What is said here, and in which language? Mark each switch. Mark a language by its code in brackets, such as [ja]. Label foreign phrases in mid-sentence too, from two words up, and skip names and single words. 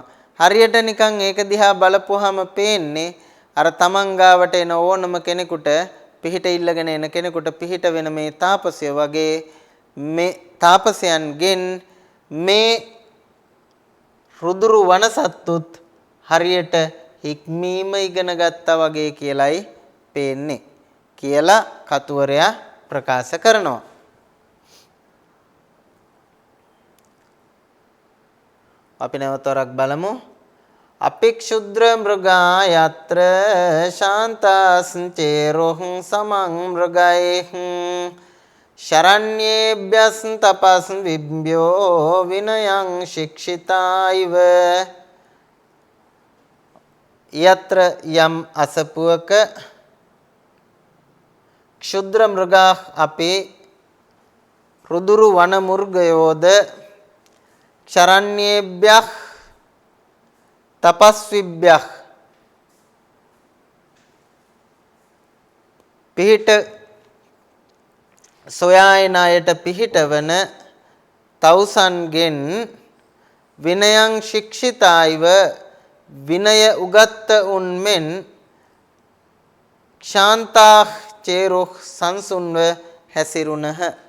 [si] හරියට නිකන් ඒක දිහා බලපුවාම පේන්නේ අර තමන් ගාවට එන ඕනම කෙනෙකුට පිහිට ඉල්ලගෙන එන කෙනෙකුට පිහිට වෙන මේ තාපසය වගේ මේ තාපසයන්ගෙන් මේ රුදුරු වනසත්තුත් හරියට හික්මීම ඉගෙන ගත්තා වගේ කියලයි පේන්නේ කියලා කතුවරයා ප්‍රකාශ කරනවා. අපි නැවතවරක් බලමු. [sa] අපික්ෂුද්‍ර මෘගා යත්‍ර ශාන්තාස්චේරොහ් සමං මෘගයිහ් शरण्येभ्यस् तपस् विभ्यो विनयं शिक्षिताइव यत्र यम असपुवक क्षुद्र मृगा अपि [si] රුදුරු වන මුර්ගයෝද [sa] ශරණ්‍යේභ්‍යः [si] තපස්විභ්‍යः පිහිට සොයායන අයට පිහිටවන තවුසන්ගෙන් [sa] විනයං ශික්ෂිතායිව [si] විනය උගත්ත උන්මෙන් [sa] ක්ෂාන්තා චේරොහ් [si] සංසුන්ව හැසිරුණහ.